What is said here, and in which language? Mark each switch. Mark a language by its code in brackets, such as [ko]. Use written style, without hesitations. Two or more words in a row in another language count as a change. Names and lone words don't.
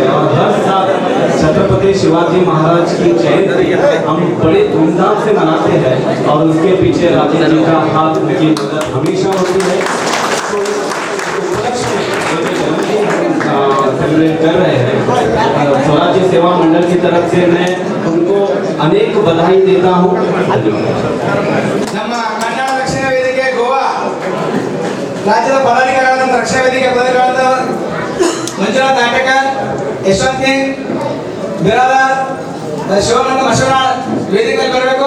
[hi] और हर साल छत्रपति शिवाजी महाराज की जयंती हम बड़े धूमधाम से मनाते हैं और उसके पीछे राजेश जी का हाथ, उनकी मदद हमेशा होती है. सेलिब्रेट कर रहे हैं स्वराज्य सेवा मंडल की तरफ से मैं उनको अनेक बधाई देता हूँ. [kn] ನಮ್ಮ ಕನ್ನಡ ರಕ್ಷಣಾ ವೇದಿಕೆ ಗೋವಾ ರಾಜ್ಯದ ಪದಾಧಿಕಾರಿಗಳಾದ ರಕ್ಷಣಾ ವೇದಿಕೆ ಪದಾಧಿಕಾರಿಗಳಾದ ಮಂಜುನಾಥ್ ನಾಟಕರ್, ಯಶವಂತ್ ಸಿಂಗ್ ಬಿರಾದಾರ್, ಶಿವನಂದ ಮಶವರಾಳ್ ವೇದಿಕೆಯಲ್ಲಿ ಬರಬೇಕು.